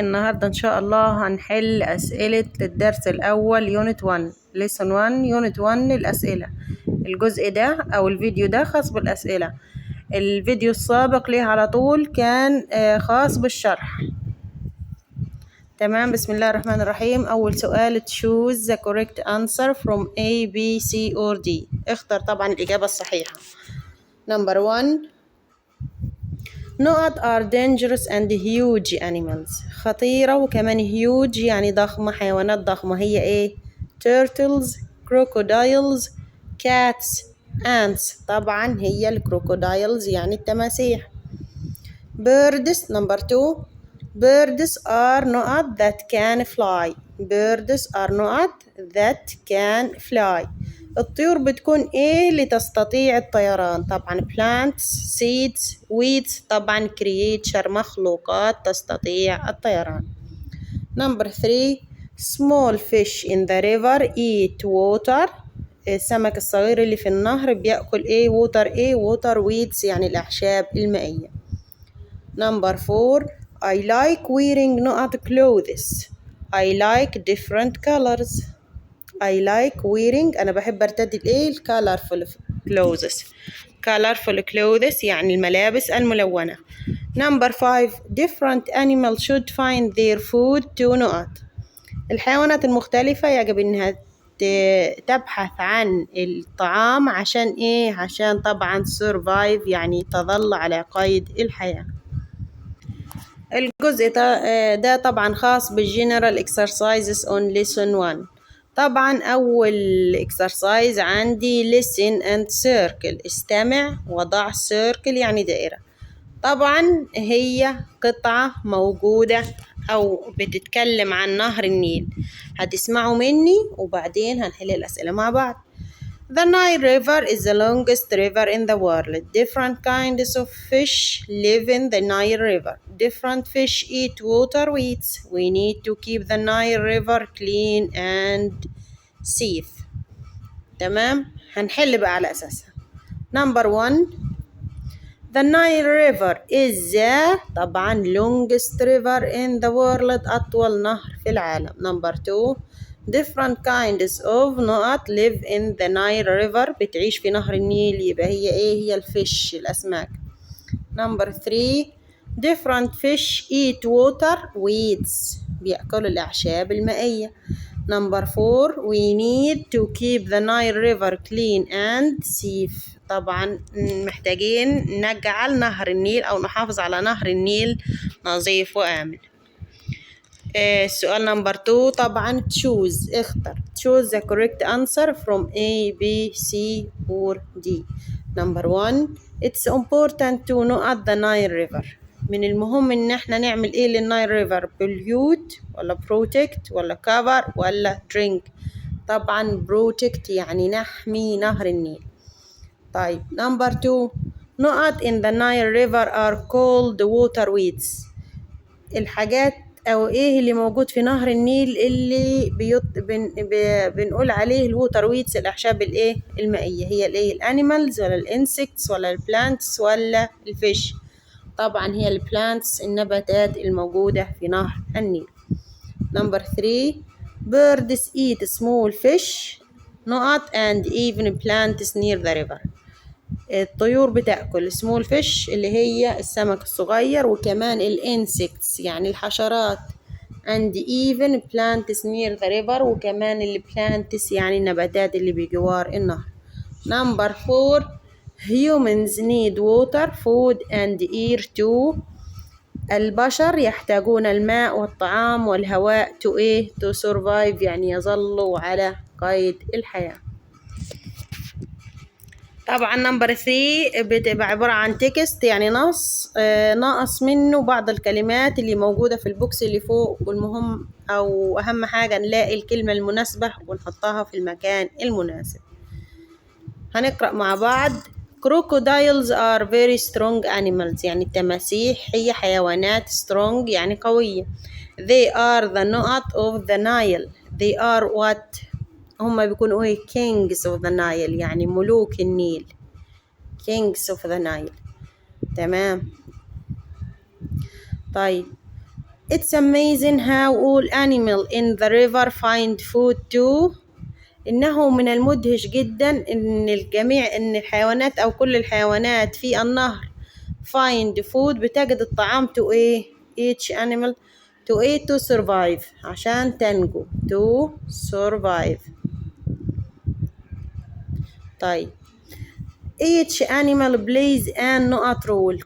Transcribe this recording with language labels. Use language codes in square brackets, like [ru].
[ar] النهاردة إن شاء الله هنحل أسئلة الدرس الأول يونت 1 lesson 1 يونت 1 للأسئلة. الجزء ده أو الفيديو ده خاص بالأسئلة. الفيديو السابق ليه على طول كان خاص بالشرح. تمام، بسم الله الرحمن الرحيم. أول سؤال [en] choose the correct answer from A, B, C or D. [ar] اختر طبعا الإجابة الصحيحة. [en] Number 1 نقط are dangerous and huge animals. [ar] خطيرة وكمان huge يعني ضخمة، حيوانات ضخمة. هي ايه؟ [en] turtles, crocodiles, cats, ants. [ar] طبعا هي الكروكودايلز يعني التماسيح. [en] birds number 2 birds are نقط that can fly. birds are نقط that can fly. [ar] الطيور بتكون ايه اللي تستطيع الطيران؟ طبعا [en] plants, seeds, weeds. [ar] طبعا creature مخلوقات تستطيع الطيران. [en] number 3 small fish in the river eat water. [ar] السمك الصغير اللي في النهر بيأكل ايه؟ water ايه؟ water weeds يعني الأعشاب المائية. [en] number 4 I like wearing نقط clothes. I like different colors. I like wearing [ar] أنا بحب أرتدي الإيه؟ [en] colorful clothes. [ar] colorful clothes يعني الملابس الملونة. [en] number 5 different animals should find their food to نقط. [ar] الحيوانات المختلفة يجب إنها تبحث عن الطعام عشان إيه؟ عشان طبعا survive يعني تظل على قيد الحياة. الجزء ده طبعا خاص بالجنرال [en] exercises on lesson 1. [ar] طبعا أول [en] exercise [ar] عندي [en] listen and circle. [ar] استمع وضع circle يعني دائرة. طبعا هي قطعة موجودة أو بتتكلم عن نهر النيل. هتسمعوا مني وبعدين هنحل الأسئلة مع بعض. [en] The Nile River is the longest river in the world. Different kinds of fish live in the Nile River. Different fish eat water weeds. We need to keep the Nile River clean and safe. [ar] تمام، هنحل بقى على أساسها. [en] Number 1 The Nile River is the [ar] طبعا [en] longest river in the world. [ar] أطول نهر في العالم. [en] Number 2 different kinds of نقط live in the Nile River. [ar] بتعيش في نهر النيل. يبقى هي ايه؟ هي الفيش الأسماك. [en] Number 3 different fish eat water weeds. [ar] بيأكلوا الأعشاب المائية. [en] Number 4 we need to keep the Nile River clean and safe. [ar] طبعا محتاجين نجعل نهر النيل أو نحافظ على نهر النيل نظيف وآمن. السؤال نمبر 2 طبعا choose اختر. [en] choose the correct answer from A, B, C or D. Number 1 it's important to نقط the Nile River. [ar] من المهم ان احنا نعمل ايه للنايل ريفر؟ pollute ولا protect ولا cover ولا drink؟ طبعا protect يعني نحمي نهر النيل. [en] طيب number 2 نقط in the Nile River are called water weeds. [ar] الحاجات او ايه اللي موجود في نهر النيل اللي بنقول عليه الووتر ويدز؟ الاعشاب الايه المائيه. هي الايه؟ الانيمالز ولا الانسكتس ولا البلانتس ولا الفيش؟ طبعا هي البلانتس النباتات الموجوده في نهر النيل. [en] Number 3 birds eat small fish نقط and even plants near the river. [ar] الطيور بتأكل [en] small fish [ar] اللي هي السمك الصغير وكمان الانسكتس يعني الحشرات [en] and even plants near the river [ar] وكمان البلانتس يعني النباتات اللي بجوار النهر. [en] number 4 humans need water food and air too. [ar] البشر يحتاجون الماء والطعام والهواء to ايه؟ [en] to survive [ar] يعني يظلوا على قيد الحياة. طبعا نمبر 3 بتبقى عبارة عن تكست يعني نص ناقص منه بعض الكلمات اللي موجودة في البوكس اللي فوق. والمهم أو أهم حاجة نلاقي الكلمة المناسبة ونحطها في المكان المناسب. هنقرأ مع بعض. [en] crocodiles are very strong animals [ar] يعني التماسيح هي حيوانات [en] strong [ar] يعني قوية. [en] they are the نقط of the Nile. they are what؟ [ar] هم بيكونوا ايه؟ [en] kings of the Nile [ar] يعني ملوك النيل. [en] kings of the Nile. [ar] تمام. [en] طيب It's amazing how all animals in the river find food too. [ar] إنه من المدهش جدا إن الحيوانات أو كل الحيوانات في النهر [en] find food [ar] بتجد الطعام to إيه [en] each animal to eat to survive [ar] عشان تنجو to survive. [en] طيب each animal plays an نقط role.